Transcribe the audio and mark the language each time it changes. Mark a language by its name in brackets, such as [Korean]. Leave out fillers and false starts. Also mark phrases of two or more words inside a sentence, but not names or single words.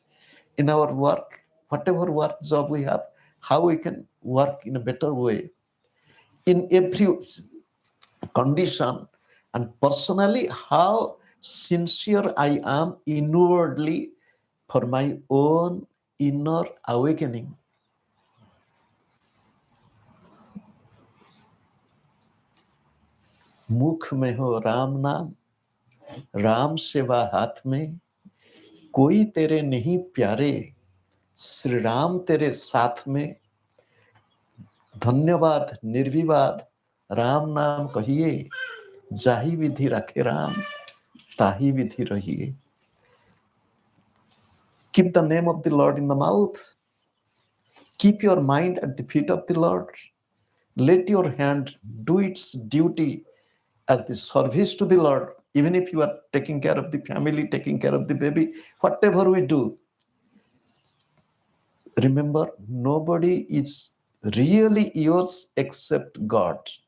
[English] In our work, whatever work job we have, how we can work in a better way. In every condition, and personally, how sincere I am inwardly for my own inner awakening. [Hindi] मुख में हो राम नाम, राम सेवा हाथ में, कोई तेरे नहीं प्यारे, श्री राम तेरे साथ में, धन्यवाद निर्विवाद राम नाम कहिए, जाहि विधि रखे राम, ताहि विधि रहिए. [English] Keep the name of the Lord in the mouth. Keep your mind at the feet of the Lord. Let your hand do its duty as the service to the Lord. Even if you are taking care of the family, taking care of the baby, whatever we do, remember, nobody is really yours except God.